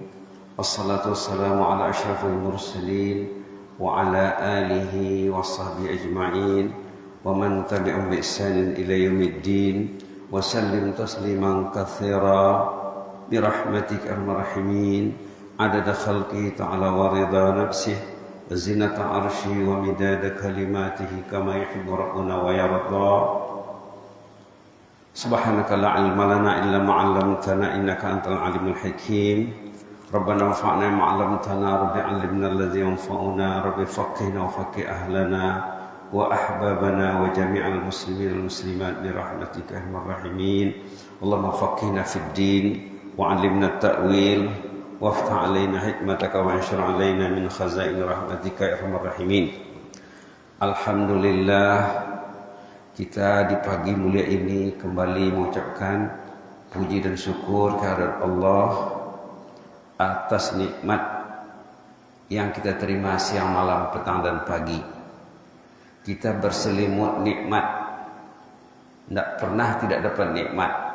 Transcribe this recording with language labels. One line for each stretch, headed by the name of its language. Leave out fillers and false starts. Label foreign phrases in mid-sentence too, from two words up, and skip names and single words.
Arabic: والصلاة والسلام على أشرف المرسلين وعلى آله وصحبه أجمعين ومن تبعهم بإحسان إلى يوم الدين. وسلم تسليما كثيرا برحمتك أرحم الراحمين. عدد خلقه تعالى ورضا نفسه وزنة عرشه ومداد كلماته كما يحب ربنا ويرضى. سبحانك لا علم لنا إلا ما علمتنا إنك أنت العليم الحكيم. ربنا انفعنا ما علمتنا رب علمنا الذي ينفعنا رب فقهنا وفقه أهلنا وأحبابنا وجميع المسلمين والمسلمات برحمتك يا أرحم الراحمين. اللهم فقهنا في الدين وعلمنا التأويل وافتح علينا حكمتك وانشر علينا من خزائن رحمتك يا أرحم الراحمين. Alhamdulillah,
Indonesian: kita di pagi mulia ini kembali mengucapkan puji dan syukur kehadirat Allah atas nikmat yang kita terima siang, malam, petang dan pagi. Kita berselimut nikmat, tidak pernah tidak dapat nikmat.